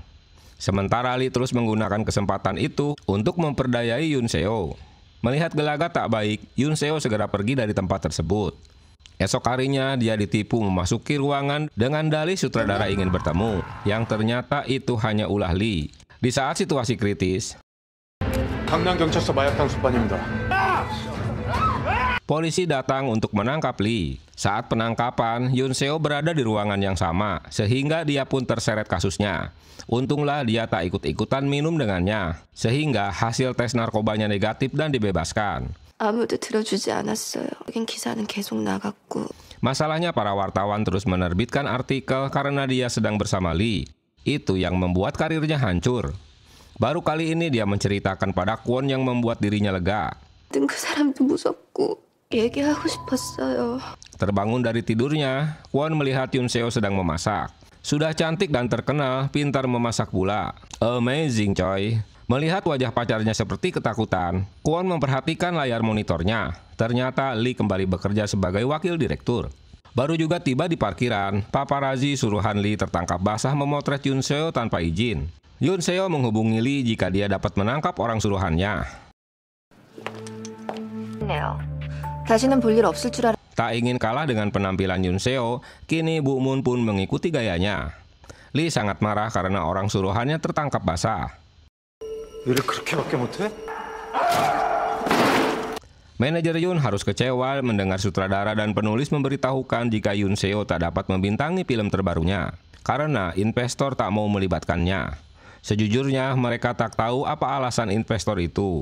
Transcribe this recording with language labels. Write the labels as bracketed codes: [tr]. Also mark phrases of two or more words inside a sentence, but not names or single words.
[id] Sementara Lee terus menggunakan kesempatan itu untuk memperdayai Yoon Seo. Melihat gelagat tak baik, Yoon Seo segera pergi dari tempat tersebut. Esok harinya dia ditipu memasuki ruangan dengan dalih sutradara ingin bertemu, yang ternyata itu hanya ulah Lee. Di saat situasi kritis, [ko] 강남경찰서 마약 단속반입니다. [id] polisi datang untuk menangkap Lee. Saat penangkapan, Yoon Seo berada di ruangan yang sama, sehingga dia pun terseret kasusnya. Untunglah dia tak ikut-ikutan minum dengannya, sehingga hasil tes narkobanya negatif dan dibebaskan. [ko] 아무도 들어주지 않았어요. 여긴 기사는 계속 나갔고. [id] Masalahnya para wartawan terus menerbitkan artikel karena dia sedang bersama Lee. Itu yang membuat karirnya hancur. Baru kali ini dia menceritakan pada Kwon yang membuat dirinya lega. [ko] 그 사람도 무섭고 얘기하고 싶었어요. [id] Terbangun dari tidurnya, Kwon melihat Yoon Seo sedang memasak. Sudah cantik dan terkenal, pintar memasak pula. Amazing coy. Melihat wajah pacarnya seperti ketakutan, Kwon memperhatikan layar monitornya. Ternyata Lee kembali bekerja sebagai wakil direktur. Baru juga tiba di parkiran, paparazzi suruhan Lee tertangkap basah memotret Yoon Seo tanpa izin. Yoon Seo menghubungi Lee jika dia dapat menangkap orang suruhannya. [ko] 다시는 볼 일 없을 줄 알아. [id] Tak ingin kalah dengan penampilan Yoon Seo, kini Bu Moon pun mengikuti gayanya. Lee sangat marah karena orang suruhannya tertangkap basah. [ko] 일을 그렇게밖에 못해? [id] Manajer Yoon harus kecewa mendengar sutradara dan penulis memberitahukan jika Yoon Seo tak dapat membintangi film terbarunya karena investor tak mau melibatkannya. Sejujurnya mereka tak tahu apa alasan investor itu.